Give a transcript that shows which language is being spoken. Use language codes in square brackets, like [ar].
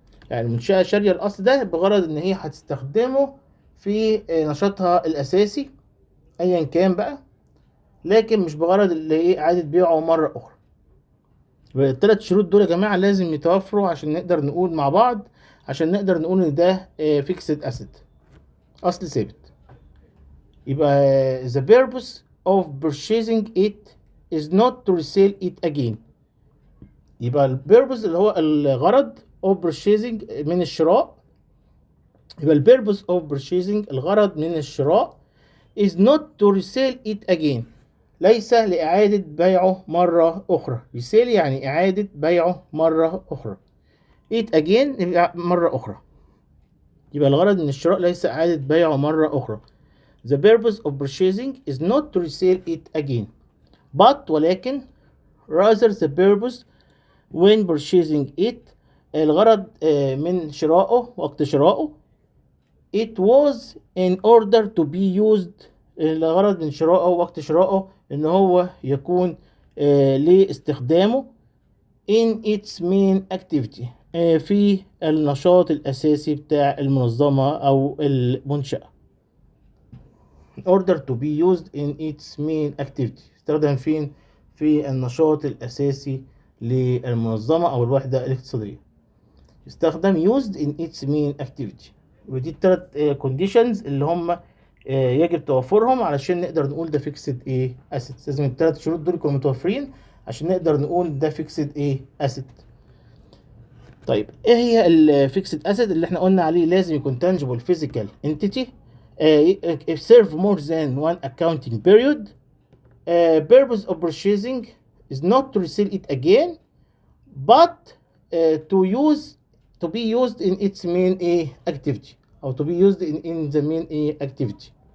[ar] يعني المنشأة شارية الأصل ده بغرض إن هي هتستخدمه في نشاطها الأساسي أيا كان بقى، لكن مش بغرض اللي إعادة بيعه مرة أخرى. ال3 شروط دول يا جماعة لازم يتوفروا عشان نقدر نقول مع بعض، عشان نقدر نقول إن ده fixed asset أصل ثابت. [en] يبقى the purpose of purchasing it is not to resell it again. [ar] يبقى ال purpose اللي هو الغرض of purchasing من الشراء، يبقى ال [en] purpose of purchasing [ar] الغرض من الشراء [en] is not to resell it again، [ar] ليس لإعادة بيعه مرة أخرى. resell يعني إعادة بيعه مرة أخرى. [en] it again [ar] مرة أخرى. يبقى الغرض من الشراء ليس إعادة بيعه مرة أخرى. [en] the purpose of purchasing is not to resell it again but ولكن rather the purpose when purchasing it [ar] الغرض من شرائه وقت شرائه [en] it was in order to be used [ar] الغرض من شرائه وقت شرائه ان هو يكون لاستخدامه [en] in its main activity [ar] في النشاط الأساسي بتاع المنظمة أو المنشأة. [en] in order to be used in its main activity. [ar] استخدم فين؟ في النشاط الأساسي للمنظمة أو الوحدة الاقتصادية. يستخدم [en] used in its main activity. [ar] ودي التلات conditions اللي هم يجب توفرهم علشان نقدر نقول ده fixed assets. لازم التلات شروط دول يكونوا متوفرين عشان نقدر نقول ده fixed asset. طيب ايه هي الفيكسد اسيت اللي احنا قلنا عليه لازم يكون [en] tangible physical entity serve more than one accounting period. Purpose of purchasing is not to resell it again but to be used in its main activity او to be used in the main activity.